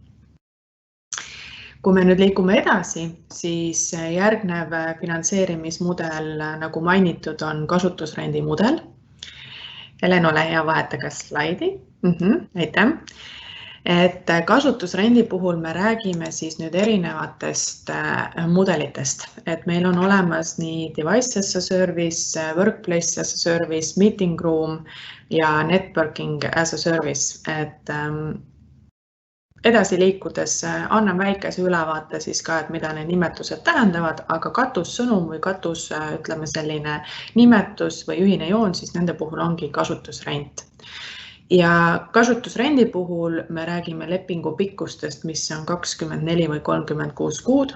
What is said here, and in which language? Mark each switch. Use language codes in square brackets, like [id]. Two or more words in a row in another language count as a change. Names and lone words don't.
[et] Kui me nüüd liigume edasi, siis järgnev finantseerimismudel, nagu mainitud, on kasutusrendi mudel. Helen, ole hea, vaheta ka slaidi. Aitäh. Et kasutusrendi puhul me räägime siis nüüd erinevatest mudelitest. Et meil on olemas nii [en] device as a service, workplace as a service, meeting room ja networking as a service. [et] Et edasi liikudes annan väikese ülevaate siis ka, et mida need nimetused tähendavad, aga katussõnum või katus, ütleme selline nimetus või ühine joon, siis nende puhul ongi kasutusrent. Ja kasutusrendi puhul me räägime lepingu pikkustest, mis on 24 või 36 kuud.